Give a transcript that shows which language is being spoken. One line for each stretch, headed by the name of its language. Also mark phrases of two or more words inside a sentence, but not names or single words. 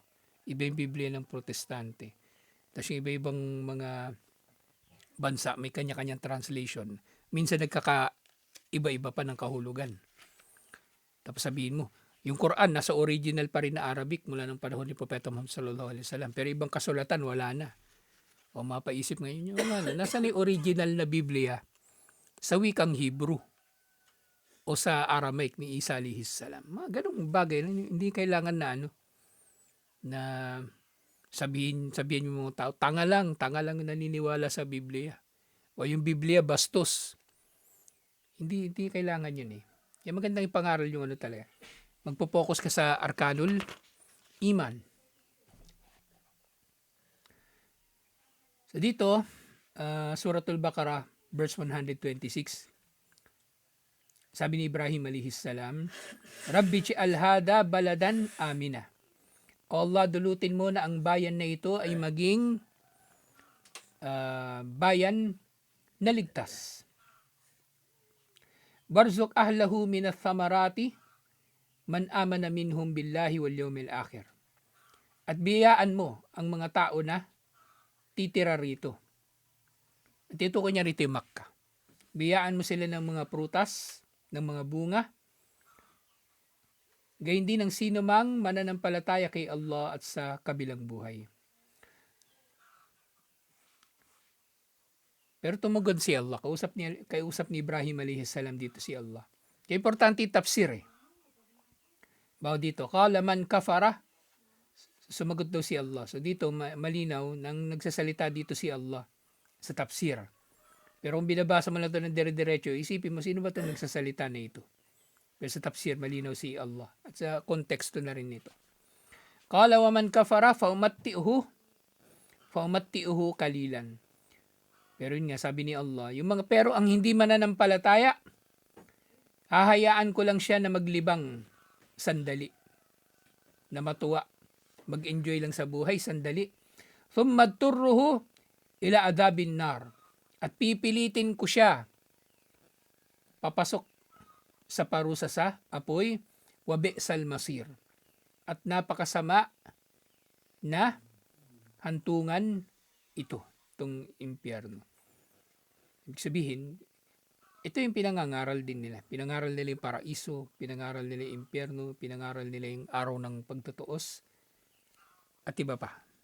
Filipino: Iba yung Biblia ng Protestante. Tapos yung iba-ibang mga bansa, may kanya-kanyang translation. Minsan iba-iba pa ng kahulugan. Tapos sabihin mo, yung Quran nasa original pa rin na Arabic mula ng panahon ni Propeta Muhammad
Arabic: sallallahu alaihi wasallam.
Filipino: Pero ibang kasulatan wala na. O mapaisip ngayon yung nasa ni original na Biblia sa wikang Hebrew o sa Aramaic ni Isa
Arabic: alaihi salam.
Filipino: Mga ganung bagay hindi kailangan na sabihin yung mga tao, tanga lang naniniwala sa Biblia. O yung Biblia bastos. Hindi kailangan yun eh. Yung magandang ipangaral yung talaga. Magpo-focus ka sa
Arabic: Arkanul Iman.
Filipino: So dito, Suratul Baqarah, verse 126. Sabi ni
Arabic: Ibrahim عليه السلام, رب اجعل هذا بلدا آمنا.
Filipino: O Allah, dulutin mo na ang bayan na ito ay maging bayan na ligtas.
Arabic: وارزق أهله من الثمرات من آمن منهم بالله واليوم الآخر.
Filipino: At biyaan mo ang mga tao na titira rito. At ito ko niya rito yung Makkah. Biyaan mo sila ng mga prutas, ng mga bunga. Gayun din ang sino mang mananampalataya kay Allah at sa kabilang buhay. Pero tumugon si Allah. Kausap ni Ibrahim
Arabic: alaihi salam
Filipino: dito si Allah. Kaya importante tafsir eh. Bawa dito,
Arabic: قال من كفر,
Filipino: sumagot daw si Allah. So dito malinaw nang nagsasalita dito si Allah sa tafsir. Pero kung binabasa mo lang ito ng dire-diretso, isipin mo sino ba itong nagsasalita na ito. Pero sa tafsir malinaw si Allah. At sa konteksto na rin nito.
Arabic: قال ومن كفر فأمتعه قليلا.
Filipino: Pero yun nga, sabi ni Allah, pero ang hindi mananampalataya, hahayaan ko lang siya na maglibang sandali, na matuwa, mag-enjoy lang sa buhay sandali.
Arabic: ثم أضطره إلى عذاب النار.
Filipino: At pipilitin ko siya papasok sa parusa sa apoy,
Arabic: وبئس المصير.
Filipino: At napakasama na hantungan ito, itong impyerno. Ibig sabihin, ito yung pinangangaral din nila. Pinangaral nila yung paraiso, pinangaral nila yung impyerno, pinangaral nila yung araw ng pagtutuos, at iba pa.